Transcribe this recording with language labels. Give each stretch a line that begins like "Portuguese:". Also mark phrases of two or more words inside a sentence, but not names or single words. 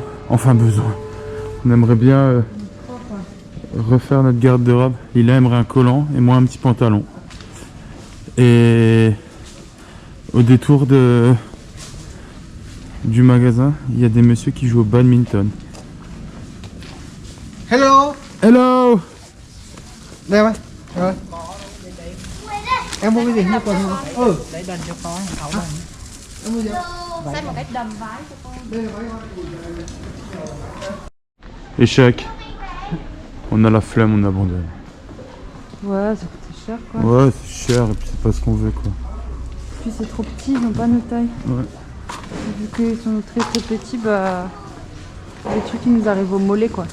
French: Enfin, besoin. On aimerait bien refaire notre garde-robe. Lila aimerait un collant et moi un petit pantalon. Et au détour du magasin, il y a des messieurs qui jouent au badminton.
Vietnamese: Hello, Hello! đây em ơi. Rồi. Em mua cái gì mua quần không? Ừ. Để đền cho con, hậu đền. Em mua gì? Xách một cái đầm vái cho con. Đây là váy.
French: Échec. On a la flemme, on abandonne. Ouais, ça coûte cher quoi. Ouais, c'est cher et puis c'est pas ce qu'on veut quoi. Puis c'est trop petit, ils n'ont pas nos tailles. Ouais. Vu qu'ils sont très très petits, bah. Les trucs qui nous arrivent au mollet quoi.